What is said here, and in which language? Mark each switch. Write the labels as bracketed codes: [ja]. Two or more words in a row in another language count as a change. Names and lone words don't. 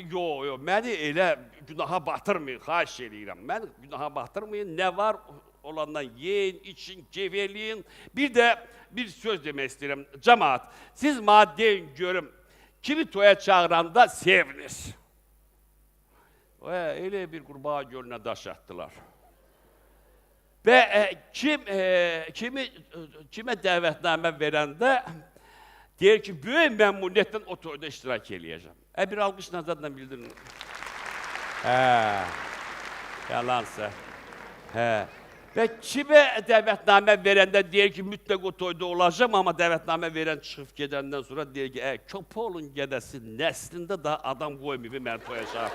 [az] Yox, məni elə günaha batırmayın, xahiş edirəm. Məni günaha batırmayın, nə var olandan yeyin, için, geveliyin. Bir də bir söz demək istəyirəm. Cəmaat, siz mənə deyin görüm, kimi toya çağıranda sevinir? [tr] Öyle bir kurbağa gölüne daş attılar. [az] Ve kime dəvətnamə verəndə deyir ki, böyük məmnuniyyətlə o toyda iştirak eləyəcəm. Bir alqış nazarla bildirin. Yalansa. Və kimə dəvətnamə verəndə deyir ki, mütləq o toyda olacam, amma dəvətnamə verən çıxıb gedəndən sonra deyir ki, köpolun gedəsi nəslində daha adam qoymayıb mən toyacaq.